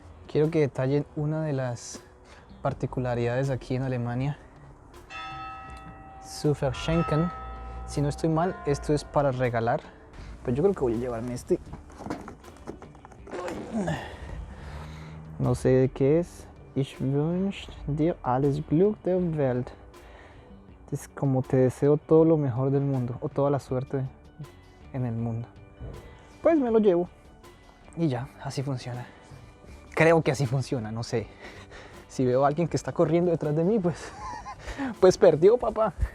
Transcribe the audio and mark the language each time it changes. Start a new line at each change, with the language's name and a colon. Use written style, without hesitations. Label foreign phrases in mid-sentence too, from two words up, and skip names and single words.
Spanish: Quiero que detallen una de las particularidades aquí en Alemania.
German: Zu verschenken.
Spanish: Si no estoy mal, esto es para regalar. Pues yo creo que voy a llevarme este. No sé de qué es.
German: Ich wünsche dir alles Glück der Welt.
Spanish: Es como te deseo todo lo mejor del mundo o toda la suerte en el mundo. Pues me lo llevo y ya, así funciona. Creo que así funciona, no sé. Si veo a alguien que está corriendo detrás de mí, pues perdió, papá.